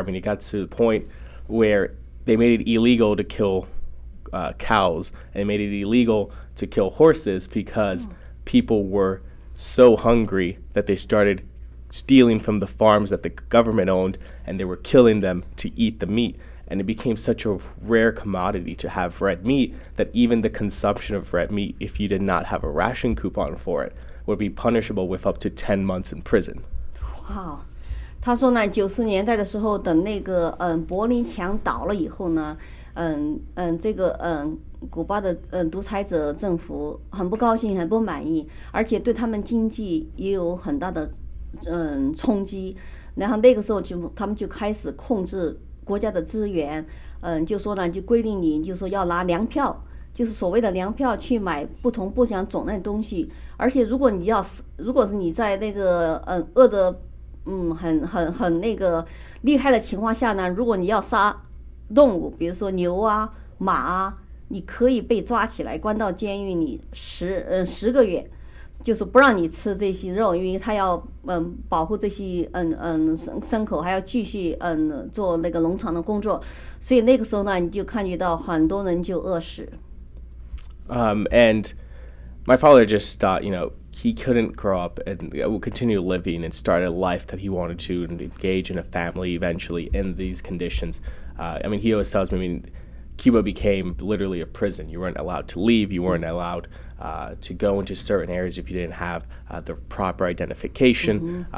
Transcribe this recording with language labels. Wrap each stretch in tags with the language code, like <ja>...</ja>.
<en>I mean, it got to the point where they made it illegal to kill cows, and they made it illegal to kill horses because people were so hungry that they started stealing from the farms that the government owned, and they were killing them to eat the meat. And it became such a rare commodity to have red meat that even the consumption of red meat, if you did not have a ration coupon for it, would be punishable with up to 10 months in prison. Wow.</en> <zh>他说呢，90年代的时候，等那个柏林墙倒了以后呢，这个古巴的独裁者政府很不高兴，很不满意，而且对他们经济也有很大的冲击。然后那个时候他们就开始控制国家的资源，就说呢，就规定你就说要拿粮票，就是所谓的粮票去买不同种类的东西，而且如果是你在那个饿的很那个厉害的情况下呢，如果你要杀动物，比如说牛啊马啊，你可以被抓起来关到监狱里10个月。就是不让你吃这些肉，因为他要保护这些牲口，还要继续做那个农场的工作，所以那个时候呢，你就看觉到很多人就饿死。</zh> <en>And my father just thought, he couldn't grow up and continue living and start a life that he wanted to and engage in a family eventually in these conditions. He always tells me, Cuba became literally a prison. You weren't allowed to leave. You weren't allowed to go into certain areas if you didn't have the proper identification.</en>